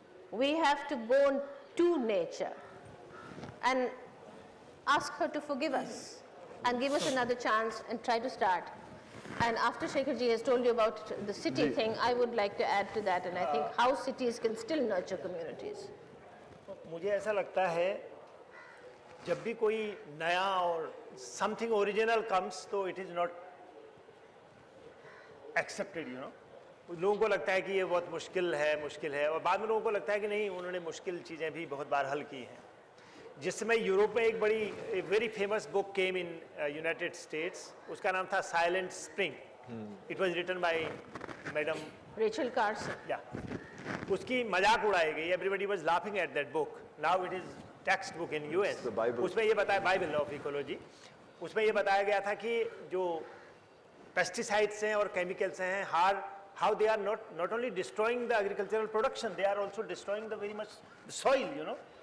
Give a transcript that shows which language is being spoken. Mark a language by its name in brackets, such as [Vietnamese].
[English] We have to go to nature and ask her to forgive us and give us another chance and try to start. And after Shekharji has told you about the city thing, I would like to add to that, and I think how cities can still nurture communities. [Hindi] मुझे ऐसा लगता है जब भी कोई नया और [English] something original comes, [Hindi] तो [English] it is not accepted, you know. [Hindi] लोगों को लगता है कि ये बहुत मुश्किल है, और बाद में लोगों को लगता है कि नहीं, उन्होंने मुश्किल चीज़ें भी बहुत बार हल की हैं. जिस समय यूरोप में एक बड़ी [English] very famous book came in United States, [Hindi] उसका नाम था silent spring. [English] It was written by madam Rachel Carson. [Hindi] या उसकी मजाक उड़ाई गई. [English] Everybody was laughing at that book. Now it is text book in US. [Hindi] उसमें ये बताया, बाइबल ऑफ इकोलॉजी, उसमें ये बताया गया था कि जो पेस्टिसाइड्स हैं और केमिकल्स हैं, [English] how they are not only destroying the agricultural production, they are also destroying the very much the soil, you know.